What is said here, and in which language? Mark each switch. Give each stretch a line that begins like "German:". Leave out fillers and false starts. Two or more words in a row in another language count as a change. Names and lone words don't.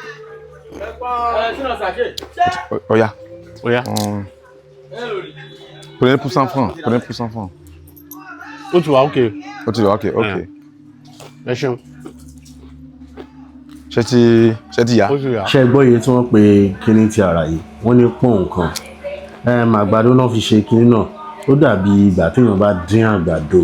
Yoruba: Ó yá.
French: Prenez pour 100 francs. Prenez pour 100 francs.
Yoruba: Ó ti wà okay. Ó ti wà okay. Ok. Ẹ ṣeun. Ṣé ti yá? Ṣé gbọ́ iye tí wọ́n pe kíní ti ara yìí? Wọ́n ní pọ́n nǹkan. Àgbàdo náà fi ṣe kíní náà. Ó dàbí ìgbà téèyàn bá dín àgbàdo.